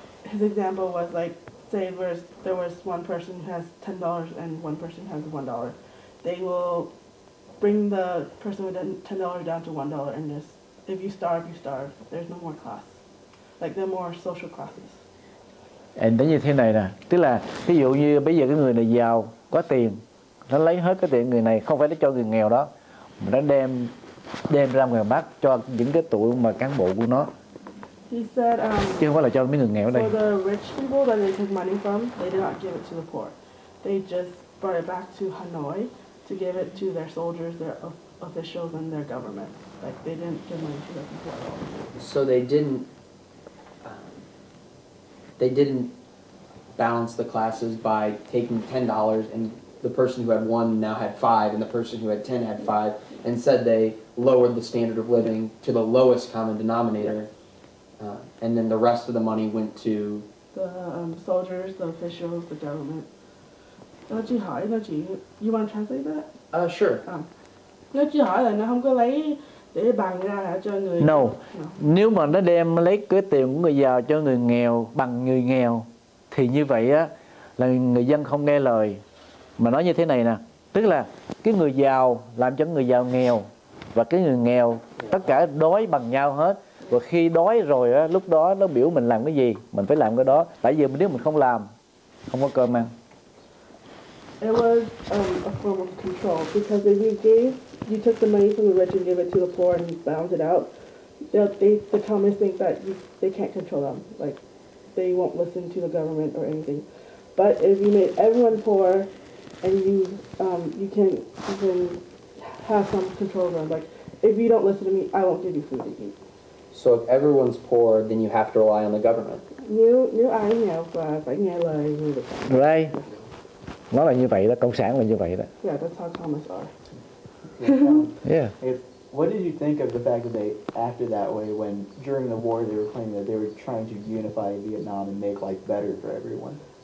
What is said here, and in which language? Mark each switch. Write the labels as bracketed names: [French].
[English] His example was say there was one person who has $10 and one person has $1. They will bring the person with $10 down to $1 and just, if you starve, you starve. There's no more class. They're more social classes. [Vietnamese] Nó như thế này nè, tức là ví dụ như bây giờ cái người này giàu, có tiền, nó lấy hết cái tiền người này, không phải nó cho người nghèo đó, mà nó đem ra ngoài Bắc cho những cái tụi mà cán bộ của nó. [English] He said, [Vietnamese] chứ không phải là cho mấy người nghèo ở đây. [English] For the rich people that they took money from, they did not give it to the poor. They just brought it back to Hanoi to give it to their soldiers, their officials, and their government. They didn't give money to the people at all. So they didn't balance the classes by taking $10 and the person who had 1 now had 5 and the person who had 10 had 5. Instead, they lowered the standard of living to the lowest common denominator, and then the rest of the money went to the soldiers, the officials, the government. You want to translate that? Sure. [Vietnamese] Nó chỉ hỏi là nó không có lấy để bằng ra cho người. [English] No. [Vietnamese] Nếu mà nó đem lấy cái tiền của người giàu cho người nghèo bằng người nghèo, thì như vậy á là người dân không nghe lời. Mà nói như thế này nè, Tức là cái người giàu làm cho người giàu nghèo, và cái người nghèo tất cả đói bằng nhau hết. Và khi đói rồi á, lúc đó nó biểu mình làm cái gì mình phải làm cái đó, tại vì nếu mình không làm không có cơm ăn. [English] It was a form of control, because if you took the money from the rich and gave it to the poor and balanced it out, the communists think that they can't control them, like they won't listen to the government or anything. But if you made everyone poor, and you can have some control over them, like if you don't listen to me, I won't give you food to eat. So if everyone's poor, then you have to rely on the government. [Vietnamese] Nếu ai nghèo và phải nghe lời người được. [English] Right. [Vietnamese] Nó là như vậy đó, cộng sản là như vậy đó. [English] Yeah, that's how communists are. Yeah. What did you think of the fact that they acted that way when during the war they were claiming that they were trying to unify Vietnam and make life better for everyone?